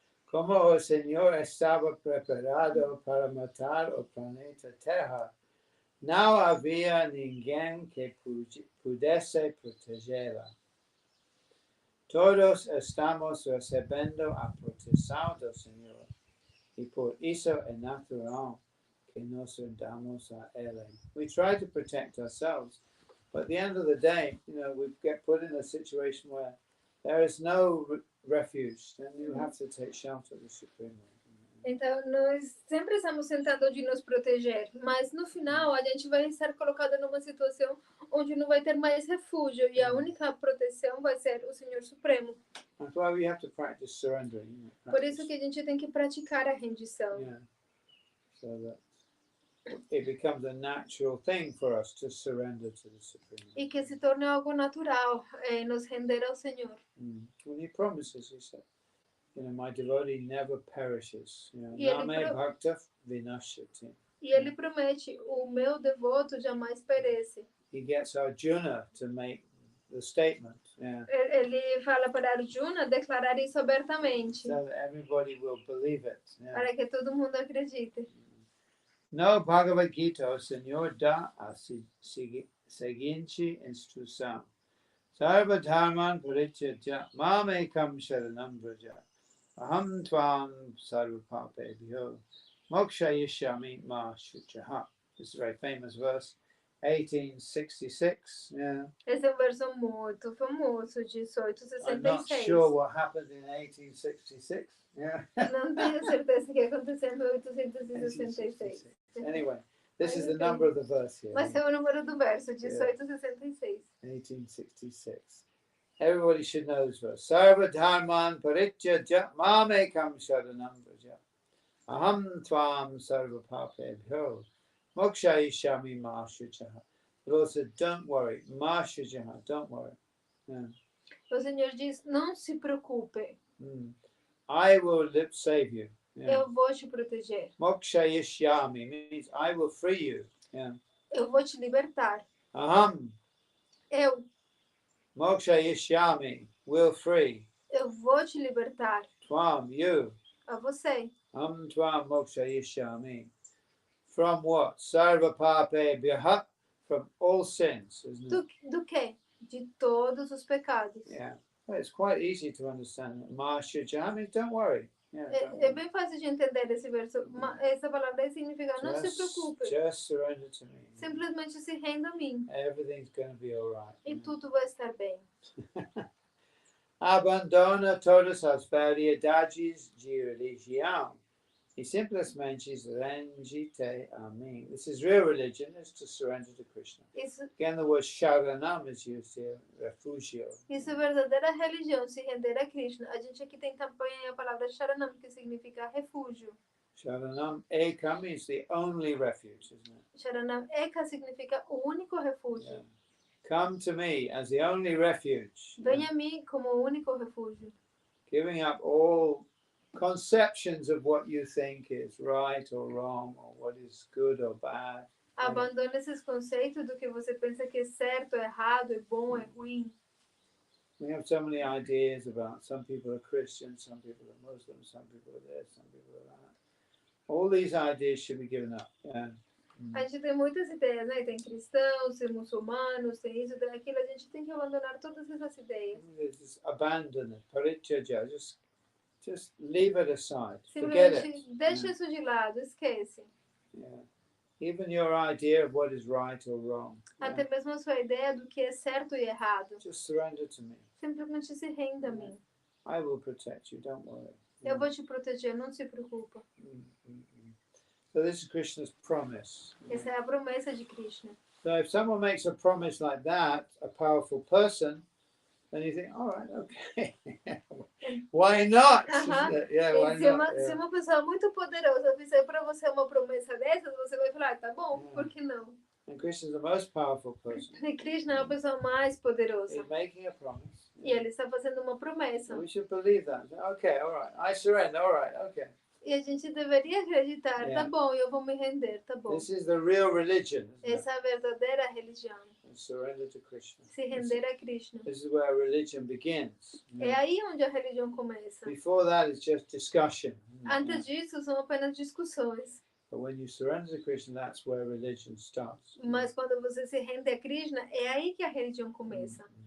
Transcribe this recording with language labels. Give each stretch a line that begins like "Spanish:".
Portuguese: Como o Senhor estava preparado para matar o planeta Terra, não havia ninguém que pudesse protegê-la. Todos estamos recebendo a proteção do Senhor, e por isso é natural que nos rendamos a Ele.
English: We try to protect ourselves, but at the end of the day, we get put in a situation where there is no refuge, then you have to take shelter of the Supreme Lord.
Portuguese: Então, nós sempre estamos tentando de nos proteger, mas no final a gente vai estar colocado numa situação onde não vai ter mais refúgio e a única proteção vai ser o Senhor Supremo.
English: That's why we have to practice surrendering.
Portuguese: Por isso que a gente tem que praticar a rendição.
English: Yeah. So that it becomes a natural thing for us to surrender to the Supreme Lord.
Portuguese: E que se torne algo natural nos render ao Senhor.
English: When He promises, He said, my devotee never perishes.
Sanskrit: Name bhakta vinashyati.
Portuguese: E ele promete, o meu devoto jamais perece.
English: He gets Arjuna to make the statement. Yeah.
Portuguese: Ele fala para Arjuna declarar isso abertamente.
English: So that everybody will believe it. Yeah.
Portuguese: Para que todo mundo acredite. No Bhagavad Gita, o Senhor dá a seguinte instrução.
Sanskrit: Sarva dharman parityajya mam ekam sharanam vraja. Aham tvam sarva papebhyo mokshayishyami ma shuchaha.
English: This is a very famous verse, 1866. Yeah.
Portuguese: Esse é um verso muito famoso, de 1866.
English: I'm not sure what happened in 1866. Yeah.
Portuguese: Não tenho certeza que aconteceu em 1866.
English: Anyway, this is the number of the verse here.
Portuguese: Mas é o número do verso, 1866. 1866.
English: Everybody should know this verse.
Sanskrit: Sarva dharman parityajya mam ekam sharanam vraja. Aham tvam sarva papebhyo mokshayishyami ma shuchaha.
English: The Lord said, don't worry,
Sanskrit: ma shuchaha,
English: don't worry. Yeah.
Portuguese: O Senhor diz, não se preocupe.
English: I will save you. Yeah.
Portuguese: Eu vou te proteger.
English: Mokshayishyami means I will free you. Yeah.
Portuguese: Eu vou te libertar.
Sanskrit: Aham.
Portuguese: Eu.
English: Mokshayishyami, will free.
Portuguese: Eu vou te libertar.
English: Tvam, you.
Portuguese: A você.
Sanskrit: Tvam mokshayishyami.
English: From what?
Sanskrit: Sarva papebhyo,
English: from all sins, isn't it?
Portuguese: Do que? De todos os pecados.
English: Yeah. Well, it's quite easy to understand.
Sanskrit: Ma shujami,
English: don't worry. Yeah,
Portuguese: é bem fácil de entender esse verso. Essa palavra significa não se preocupe.
English: Just surrender to me.
Portuguese: Simplesmente se renda a mim.
English: Everything's going to be all right.
Portuguese: E tudo vai estar bem. Abandona todas as variedades de religião e simplesmente rende-te a mim.
English: This is real religion, is to surrender to Krishna. Again, the word sharanam is used here, refugio.
Portuguese: Isso é verdadeira religião, se render a Krishna. A gente aqui tem também a palavra sharanam, que significa refúgio.
English: Sharanam eka means the only refuge, isn't it?
Portuguese: Sharanam eka significa o único refúgio.
English: Yeah. Come to me as the only refuge.
Portuguese: Venha a mim como o único refúgio.
English: Giving up all conceptions of what you think is right or wrong, or what is good or bad.
Portuguese: Abandone esses conceitos do que você pensa que é certo, é errado, é bom, é ruim.
English: We have so many ideas about some people are Christians, some people are Muslims, some people are this, some people are that. All these ideas should be given up. Yeah.
Portuguese: A gente tem muitas ideias, né? Tem cristãos, tem muçulmanos, tem isso, tem aquilo. A gente tem que abandonar todas essas ideias.
English: Just abandon it. Parityajya. Just leave it aside. Forget it.
Portuguese: Deixa isso de lado, esquece.
English: Yeah. Even your idea of what is right or wrong.
Portuguese: Até mesmo a sua ideia do que é certo e errado.
English: Just surrender to me.
Portuguese: Simplesmente se renda a mim.
English: I will protect you, don't worry.
Portuguese: Eu vou te proteger, não se preocupa.
English: So this is Krishna's promise.
Portuguese: Essa é a promessa de Krishna.
English: So if someone makes a promise like that, a powerful person, then you think, all right, okay, why not? Yeah, why not?
Portuguese: Se uma pessoa muito poderosa fizer para você uma promessa dessas, você vai falar, tá bom, por que não?
English: And Krishna is the most powerful person.
Portuguese: E Krishna é a pessoa mais poderosa.
English: He's making a promise.
Portuguese: E ele está fazendo uma promessa.
English: We should believe that. Okay, all right, I surrender. All right, okay.
Portuguese: E a gente deveria acreditar, tá bom, eu vou me render, tá bom.
English: This is the real religion, isn't
Portuguese: Essa é a verdadeira religião.
English: it? Surrender to Krishna.
Portuguese: Se render a Krishna.
English: This is where religion begins.
Portuguese: É aí onde a religião começa.
English: Before that, it's just discussion.
Portuguese: Antes disso, são apenas discussões.
English: But when you surrender to Krishna, that's where religion starts.
Portuguese: Mas quando você se rende a Krishna, é aí que a religião começa.